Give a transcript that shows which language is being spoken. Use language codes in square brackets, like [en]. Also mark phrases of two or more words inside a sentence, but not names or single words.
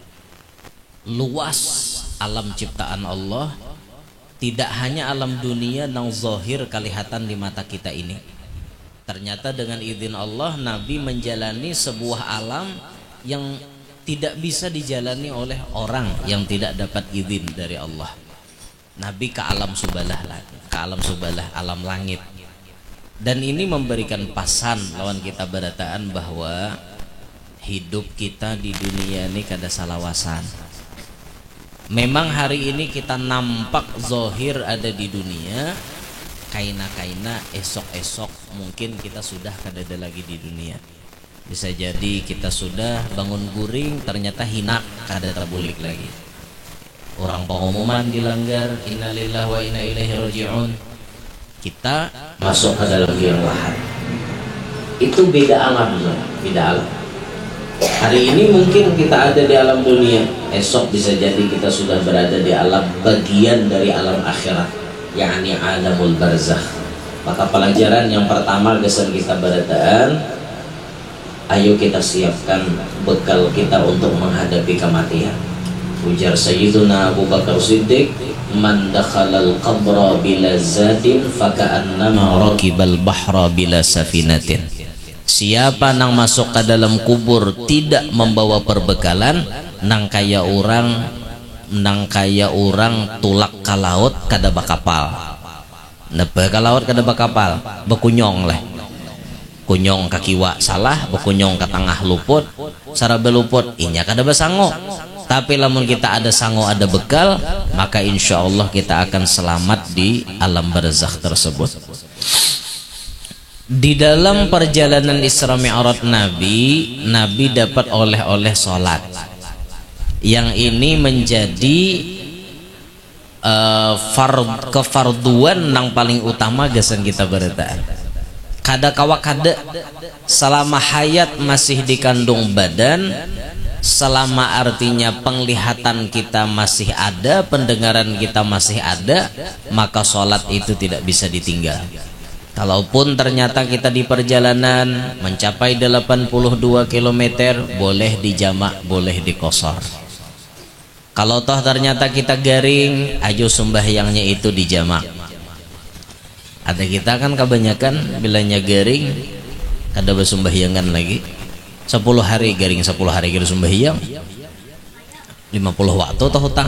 [id] Luas alam ciptaan Allah, tidak hanya alam dunia yang zahir kelihatan di mata kita ini. Ternyata dengan izin Allah Nabi menjalani sebuah alam yang tidak bisa dijalani oleh orang yang tidak dapat izin dari Allah. Nabi ke alam subalah, alam langit. [bjn] Dan ini memberikan pasan lawan kita berataan bahwa hidup kita di dunia ini kada salawasan. Memang hari ini kita nampak zahir ada di dunia, kaina-kaina esok-esok mungkin kita sudah kada ada lagi di dunia. Bisa jadi kita sudah bangun guring ternyata hina kada terbulik lagi. [id] Orang pengumuman dilanggar, [ar] إنا لله وإنا إليه راجعون. [id] Kita masuk ke dalam liang lahat. Itu beda alam, beda alam. Hari ini mungkin kita ada di alam dunia, esok bisa jadi kita sudah berada di alam bagian dari alam akhirat, yakni [ar] عالم البرزخ. [id] Maka pelajaran yang pertama gesan kita berataan, ayo kita siapkan bekal kita untuk menghadapi kematian. [ar] Ujar Sayyiduna Abu Bakar Siddiq, من دخل القبر بلا زاد فكأنما ركب البحر بلا سفينة. [bjn] Siapa nang masuk ke dalam kubur tidak membawa perbekalan, nang kaya orang tulak ke laut kada bakapal. Napa ke laut kada bakapal, bekunyong lah. Kunyong kakiwa salah, bekunyong ke tengah luput, sarabe luput, inya kada basango. Tapi lamun kita ada sango, [id] ada bekal, maka insya Allah kita akan selamat di alam barzakh tersebut. Di dalam perjalanan Isra Mi'raj Nabi dapat oleh-oleh sholat. Yang ini menjadi kefarduan yang paling utama gasan kita berataan. Kada kawak kada selama hayat masih dikandung badan, selama artinya penglihatan kita masih ada, pendengaran kita masih ada, maka sholat itu tidak bisa ditinggal. Kalaupun ternyata kita di perjalanan mencapai 82 km, boleh dijamak, boleh dikosor. Kalau toh ternyata kita garing, ayo sembahyangnya itu dijamak. [bjn] Ada kita kan kebanyakan bilanya garing kada bersembahyangan lagi. [id] 10 hari garing, 10 hari kita sembahyang 50 waktu toh hutang.